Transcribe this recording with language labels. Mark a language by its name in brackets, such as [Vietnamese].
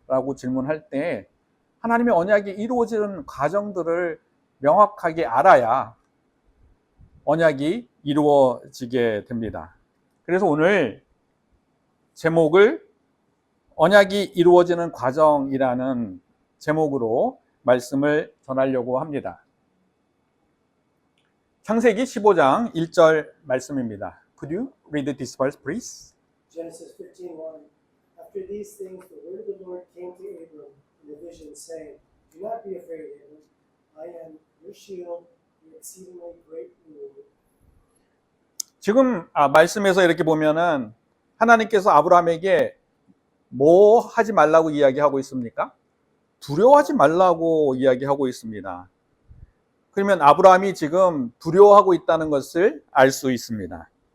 [Korean] 라고 질문할 때 하나님의 언약이 이루어지는 과정들을 명확하게 알아야 언약이 이루어지게 됩니다. 그래서 오늘 제목을 언약이 이루어지는 과정이라는 제목으로 말씀을 전하려고 합니다. 창세기 15장 1절 말씀입니다. [English] Could you read this verse, please? Genesis 15:1. After these things, the word of the Lord came to Abram in a vision, saying, "Do not be afraid, Abram. I am your shield, your exceedingly great reward." [Korean] 지금 말씀에서 이렇게 보면은 하나님께서 아브라함에게 뭐 하지 말라고 이야기하고 있습니까? 두려워하지 말라고 이야기하고 있습니다. 그러면 아브라함이 지금 두려워하고 있다는 것을 알 수 있습니다.